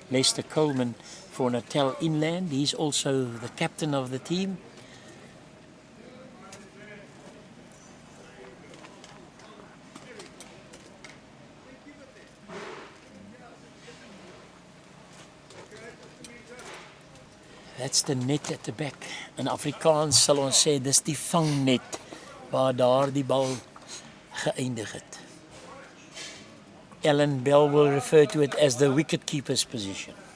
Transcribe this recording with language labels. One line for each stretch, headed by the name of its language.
English: Lester Coleman for Natal Inland, he's also the captain of the team. That's the net at the back.
Afrikaans: In Afrikaans sal ons sê dis die vangnet waar daar die bal geëindig het.
English: Ellen Bell will refer to it as the wicketkeeper's position.